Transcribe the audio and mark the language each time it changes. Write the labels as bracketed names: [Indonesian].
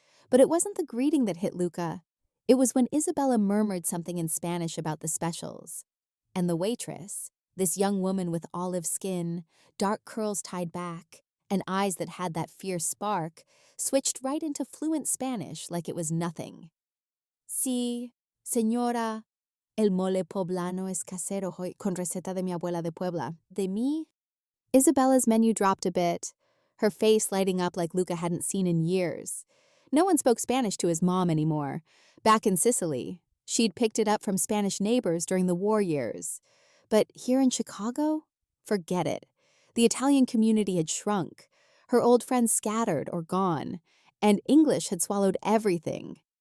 [English] But it wasn't the greeting that hit Luca. It was when Isabella murmured something in Spanish about the specials. And the waitress, this young woman with olive skin, dark curls tied back, and eyes that had that fierce spark, switched right into fluent Spanish like it was nothing. [Spanish] "Sí, señora, el mole poblano es casero hoy con receta de mi abuela de Puebla. De mí?" [English] Isabella's menu dropped a bit, her face lighting up like Luca hadn't seen in years. No one spoke Spanish to his mom anymore. Back in Sicily, she'd picked it up from Spanish neighbors during the war years. But here in Chicago? Forget it. The Italian community had shrunk, her old friends scattered or gone, and English had swallowed everything.